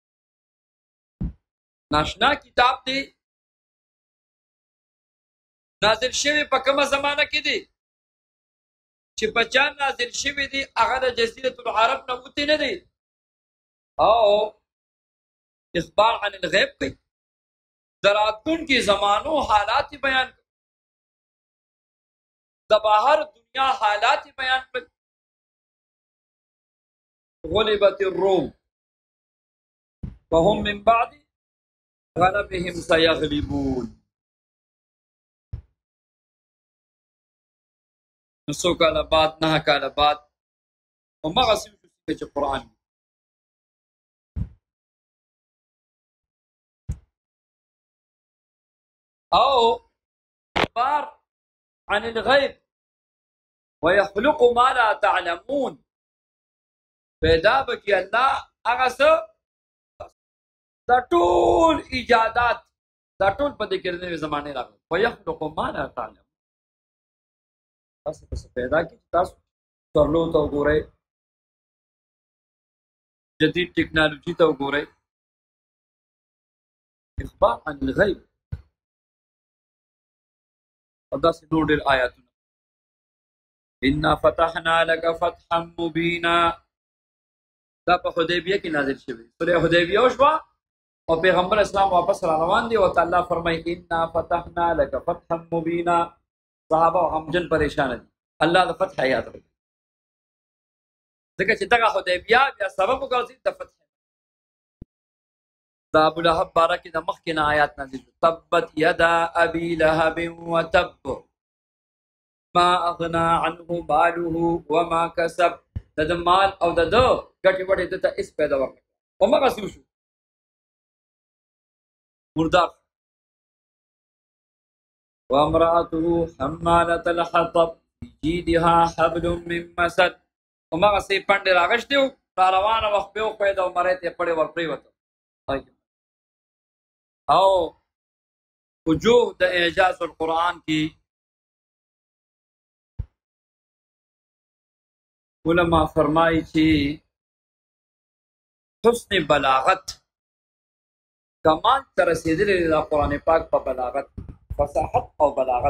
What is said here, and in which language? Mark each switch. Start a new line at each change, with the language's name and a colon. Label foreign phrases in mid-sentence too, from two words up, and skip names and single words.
Pashto: ناشنا کتاب دی، نازل شوی په کومه زمانه کې دی چې په چا نازل شوی دی هغه د جزیرة العرب نه وتی نه دی او
Arabic: اخبار عن الغیب
Pashto: کوي، د راتلونکي زمانو حالات بیان کوي، د بهر دنیا حالات بیان کوي.
Arabic: غلبت الروم وهم من بعد غلبهم سيغلبون.
Pashto: نو څو کاله بعد 9 کاله بعد همغسې وشو چې قرآن او
Arabic: اخبار عن الغیب ويخلق ما لا تعلمون.
Pashto: پیدا بکی الله هغه څه دا ټول ایجادات دا ټول په دې کې نوې زمانې راغلي.
Arabic: ويخلق ما لا تعلمون،
Pashto: تاسو څه پیدا کړي، تاسو سورلو ته وګورئ، جدید ټکنالوژي ته وګورئ.
Arabic: اخبار عن الغیب
Pashto: او داسې نور ډېر آیاتونه.
Arabic: انا فتحنا لك فتحا مبینا
Pashto: دا په حدیبیه کې نازل شوی. سورې حدیبیه وشوه او پیغمبر اسلام واپس را روان دی او تعالی فرمایي
Arabic: انا فتحنا لك فتحا مبینا.
Pashto: صحابه همجن پریشان دي، الله د فتح یاد کړي ځکه چې دغه حدیبیه بیا سبب وګرځي د فتح. دا ابو لهب باره کې د مخکې نه آیات نازل شو.
Arabic: تبت یدا ابي لهب وتب ما اغنى عنه ماله وما کسب.
Pashto: د مال او د ګټې وټې دته هېڅ پیدا ورنکړه. همغسې وشو مردار.
Arabic: وامرأته حمالة الحطب في جيدها حبل من مسد.
Pashto: همغسې پنډې راغشتې وو، را روانه وخت پې وښویېده او مرۍ ته یې پړې ورپرېوته. او وجوه د
Arabic: اعجاز القرآن
Pashto: کې علما فرمایي چې حسن بلاغت کمال ته رسېدلی دی د قرآن پاک په بلاغت، فصاحت او بلاغت.